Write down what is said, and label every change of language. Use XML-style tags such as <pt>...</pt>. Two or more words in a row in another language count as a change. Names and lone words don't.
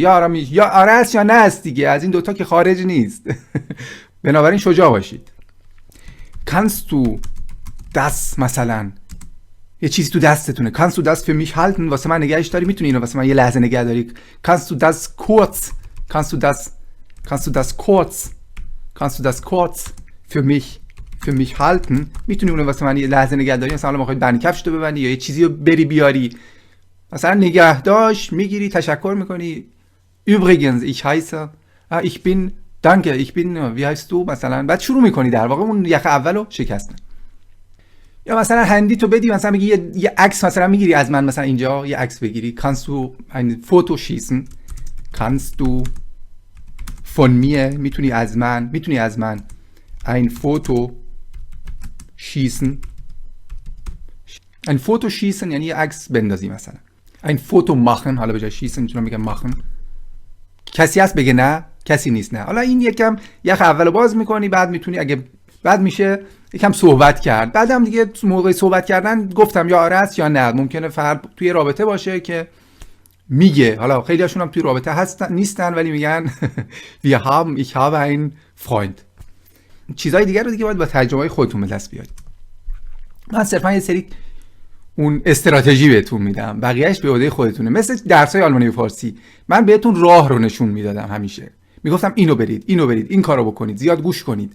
<fa>یا آره است یا نه است دیگه، از این دوتا که خارج نیست. بنابراین شجاع باشید.</fa> <de>kannst du das</de> <fa>مثلا یه چیزی تو دستتونه،</fa> <de>kannst du das für mich halten،</de> <fa>واسه من نگهش داری، میتونی اینو واسه من یه لحظه نگه داری.</fa> <de>kannst du das kurz für mich halten،</de> <fa>میتونی اونو واسه من یه لحظه نگه داری. مثلا ما میخواید بند کفشتو ببندی یا یه چیزی رو بری بیاری، مثلا نگهداشت میگیری، تشکر میکنی.</fa> <de>übrigens ich heiße ich bin danke ich bin wie heißt du</de> <fa>مثلا، بعد شروع میکنی در واقع اون یخ اولو شکستن. یا مثلا هندی تو بدی، مثلا میگی یه عکس مثلا میگیری از من، مثلا اینجا یه عکس بگیری.</fa> <de>kannst du ein Foto schießen، kannst du von mir،</de> <fa>میتونی از من</fa> <de>ein Foto schießen. ein Foto schießen</de> <fa>یعنی یه عکس بندازی مثلا.</fa> <de>ein Foto machen،</de> <fa>حالا به جای schießen میتونم بگم machen. کسی هست بگه نه؟ کسی نیست نه. حالا این یکم یخ اولو باز میکنی، بعد میتونی اگه بعد میشه یکم صحبت کرد. بعدم دیگه موقع صحبت کردن گفتم یا آره است یا نه. ممکنه فرد توی رابطه باشه که میگه، حالا خیلی هاشون هم توی رابطه نیستن ولی میگن</fa> <de>ich habe einen Freund.</de> <fa>چیزای دیگه رو دیگه باید با تجربه خودتون به دست بیارید. من صرفا یه سری اون استراتژی بهتون میدم، بقیه‌اش به عهده خودتونه. مثل درسای آلمانی و فارسی، من بهتون راه رو نشون میدادم. همیشه میگفتم اینو برید، این کارو بکنید، زیاد گوش کنید.</fa>